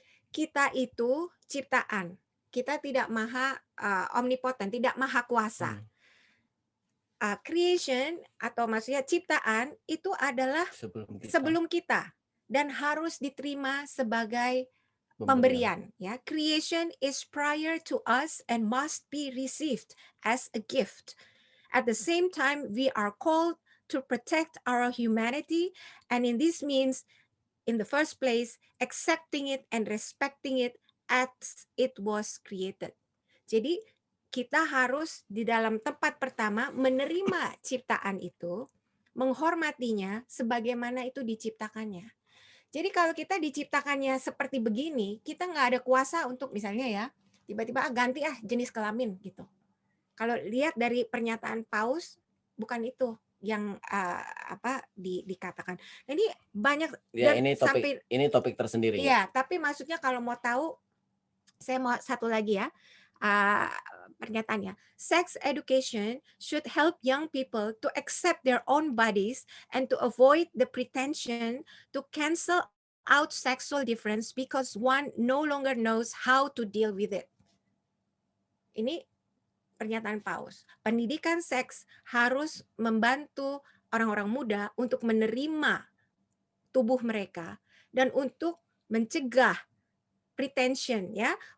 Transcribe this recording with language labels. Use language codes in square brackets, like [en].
[id] Kita itu ciptaan. Kita tidak maha omnipotent, tidak maha kuasa. Creation atau maksudnya ciptaan itu adalah sebelum kita dan harus diterima sebagai pemberian ya. [en] Creation is prior to us and must be received as a gift. At the same time, we are called to protect our humanity, and in this means, in the first place, accepting it and respecting it as it was created. [id] Jadi kita harus di dalam tempat pertama menerima ciptaan itu, menghormatinya sebagaimana itu diciptakannya. Jadi kalau kita diciptakannya seperti begini, kita nggak ada kuasa untuk misalnya ya, tiba-tiba ganti jenis kelamin gitu. Kalau lihat dari pernyataan Paus, bukan itu yang dikatakan. Ini banyak Ya, dan ini topik tersendiri ya. Iya, tapi maksudnya kalau mau tahu, saya mau satu lagi ya. Pernyataannya, [en] sex education should help young people to accept their own bodies and to avoid the pretension to cancel out sexual difference because one no longer knows how to deal with it. [id] Ini pernyataan Paus. Pendidikan seks harus membantu orang-orang muda untuk menerima tubuh mereka dan untuk mencegah pretension ya,